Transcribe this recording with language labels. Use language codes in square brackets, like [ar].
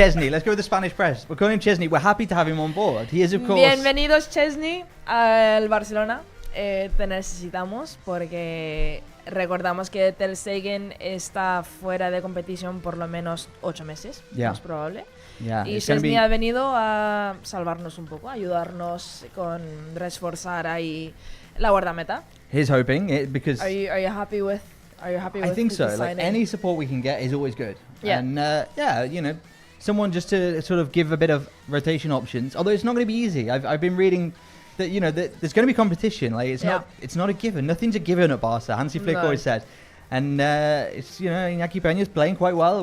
[en] Let's go with the Spanish press. We're calling him Szczesny. We're happy to have him on board. He is, of course. [es] Bienvenidos, Szczesny, al Barcelona. Te necesitamos porque recordamos que Ter Stegen está fuera de competición por lo menos 8 meses. Es probable. Y Szczesny ha venido a salvarnos un poco, a ayudarnos con reforzar ahí la guardameta. [en] He's hoping it because. Are you happy with? I think so. Like any support we can get is always good. Yeah. And someone just to sort of give a bit of rotation options. Although it's not going to be easy. I've been reading that that there's going to be competition. Like it's not a given. Nothing's a given at Barca. Hansi Flick always said. And it's Iñaki Peña's playing quite well.